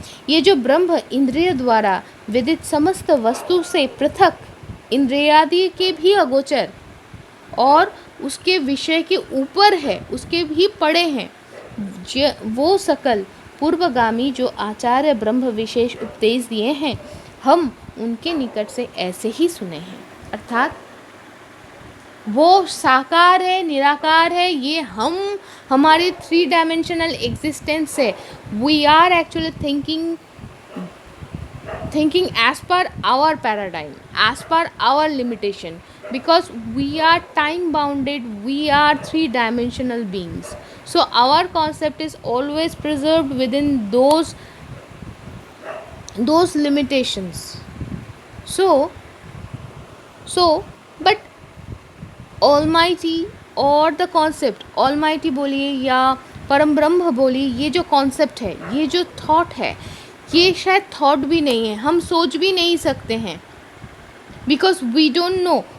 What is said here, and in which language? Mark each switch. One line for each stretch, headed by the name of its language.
Hindi: ये जो ब्रह्म इंद्रिय द्वारा विदित समस्त वस्तु से पृथक, इंद्रियादि के भी अगोचर और उसके विषय के ऊपर है, उसके भी पड़े हैं, वो सकल पूर्वगामी जो आचार्य ब्रह्म विशेष उपदेश दिए हैं, हम उनके निकट से ऐसे ही सुने हैं। अर्थात वो साकार है, निराकार है, ये हम हमारे 3 डायमेंशनल एग्जिस्टेंस से
English: We are actually thinking as per our paradigm, as per our limitation, because we are time bounded, we are 3-dimensional beings, so our concept is always preserved within those limitations.
Hindi: So but Almighty और the concept, Almighty बोलिए या परम ब्रह्म बोलिए, ये जो concept है, ये जो थॉट है, ये शायद थॉट भी नहीं है, हम सोच भी नहीं सकते हैं,
English: Because we don't know.